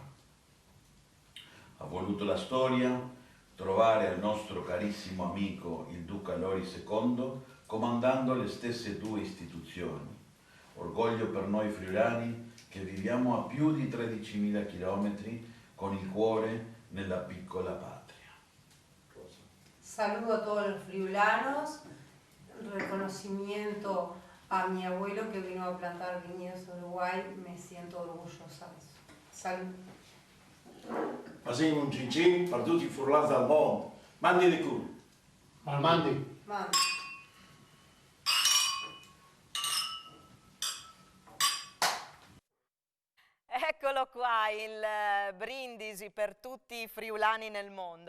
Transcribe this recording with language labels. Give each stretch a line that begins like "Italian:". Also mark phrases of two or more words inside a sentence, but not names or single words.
Italian: Ha voluto la storia trovare al nostro carissimo amico il Duca Lori II comandando le stesse due istituzioni. Orgoglio per noi friulani che viviamo a più di 13.000 chilometri con il cuore nella piccola patria.
Spanish: Saludo a todos los friulanos, reconocimiento a mi abuelo que vino a plantar viñedos en Uruguay, me siento orgullosa de eso. Salud.
Italian: Facciamo un cincin per tutti i furlani del mondo. Mandi di culo. Mandi. Mandi. Eccolo qua, il brindisi per tutti i friulani nel mondo.